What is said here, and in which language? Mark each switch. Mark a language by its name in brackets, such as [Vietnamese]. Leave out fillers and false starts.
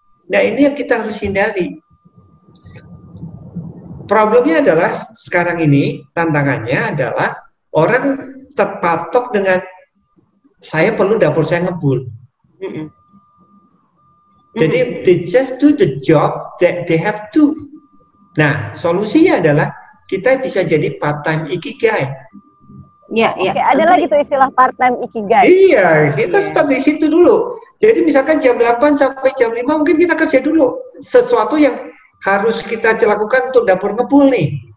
[Indonesian] Nah, ini yang kita harus hindari. Problemnya adalah sekarang ini, tantangannya adalah orang terpatok dengan saya perlu dapur saya ngebul. [English] Jadi they just do the job that they have to. [Indonesian] Nah, solusinya adalah kita bisa jadi part-time Ikigai. Oke, ada lagi tuh istilah part-time Ikigai. Iya, kita start di situ dulu. Jadi misalkan jam 8 sampai jam 5 mungkin kita kerja dulu sesuatu yang harus kita lakukan untuk dapur ngebul nih.